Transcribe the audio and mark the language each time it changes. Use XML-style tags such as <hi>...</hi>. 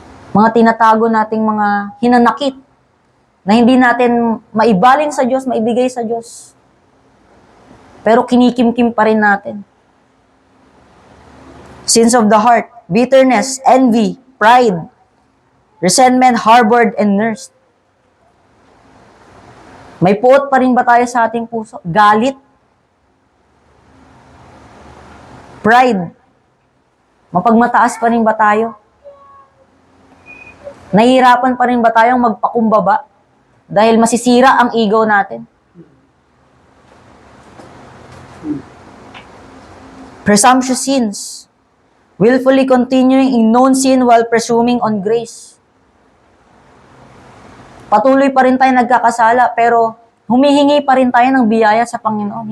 <tl>Mga tinatago nating mga hinanakit na hindi natin maibaling sa Diyos, maibigay sa Diyos. Pero kinikim-kim pa rin natin.</tl> <en>Sins of the heart, bitterness, envy, pride, resentment, harbored, and nursed.</en> <tl>May puot pa rin ba tayo sa ating puso? Galit, pride, mapagmataas pa rin ba tayo? Nahihirapan pa rin ba tayong magpakumbaba dahil masisira ang ego natin?</tl> <en>Presumptuous sins. Willfully continuing in known sin while presuming on grace.</en> <tl>Patuloy pa rin tayo nagkakasala pero humihingi pa rin tayo ng biyaya sa Panginoon.</tl>